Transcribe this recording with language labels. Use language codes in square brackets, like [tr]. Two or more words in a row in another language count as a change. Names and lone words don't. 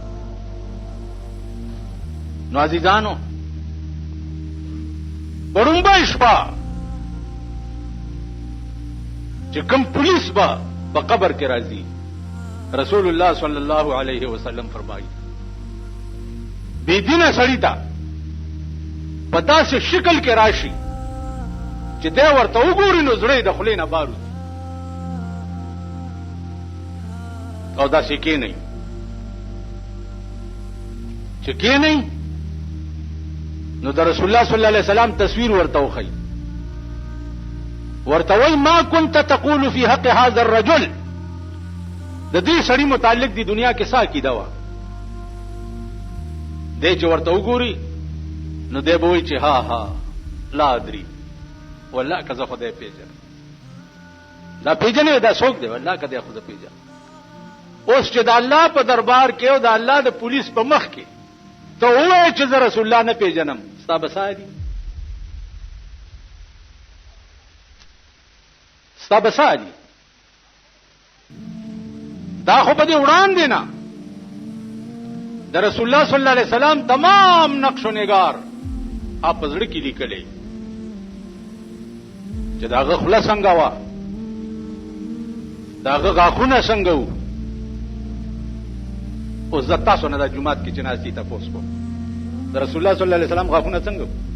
[ps] نو عزیزانو وړومبۍ شپه چې کوم پولیس به په قبر کې راځي، رسول الله [ar] صلی الله علیه وسلم [ps] فرمایي بېدینه سړي ته په داسې شکل کې راشي چې دی ورته وګوري نو زړه یې د خولې نه بار وځي، او داسې کېنئ چې کېنئ نو د رسول الله [ar] صلی الله علیه وسلم [ps] تصویر ورته وښیي، ورته وایي [ar] ما كنت تقول في حق هذا الرجل. [ps] د دې سړي متعلق دی دنیا کې څه عقیده وه. دی چې ورته وګوري نو دی به وایي چې ها ها [ar] لا ادري والله [ps] که زه خدای پیژنم. دا پیژنې دا څوک دی؟ والله که دی خو زه پیژنم. اوس چې د الله په دربار کې او د الله د پولیس په مخ کې ته ووایې چې زه رسول الله نه پیژنم، ستا به څه دي؟ ستا به څه دي؟ دا خو په دې وړاندې نه د رسول الله [ar] صلی الله علیه وسلم [ps] تمام نقش و نگار آپ په زړه کې لیکلی چې د هغه خوله څنګه وه، د هغه غاښونه څنګه وو. اوس زه تاسو نه دا جومات کې چې ناست دي تپوس کوم د رسول الله [ar] صلی الله علیه وسلم [ps] غاښونه څنګه وو؟